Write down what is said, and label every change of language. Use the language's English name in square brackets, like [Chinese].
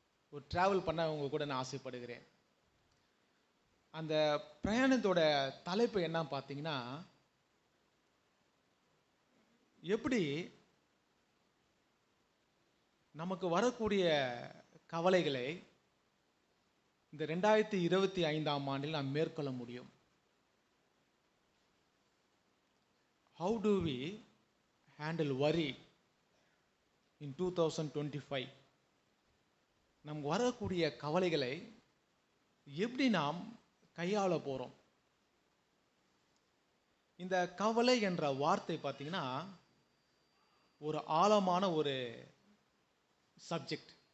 [Tamil] ஒரு டிராவல் பண்ண உங்க கூட நான் ஆசைப்படுகிறேன். அந்த பிரயாணத்தோட தலைப்பு என்ன பார்த்தீங்கன்னா, எப்படி நமக்கு வரக்கூடிய கவலைகளை இந்த 2025ஆம் ஆண்டில் நாம் மேற்கொள்ள முடியும். [English] How do we handle worry in 2025? [Tamil] நமக்கு வரக்கூடிய கவலைகளை எப்படி நாம் கையாள போறோம்? இந்த கவலை என்ற வார்த்தை பார்த்தீங்கன்னா ஒரு ஆழமான ஒரு சப்ஜெக்ட்.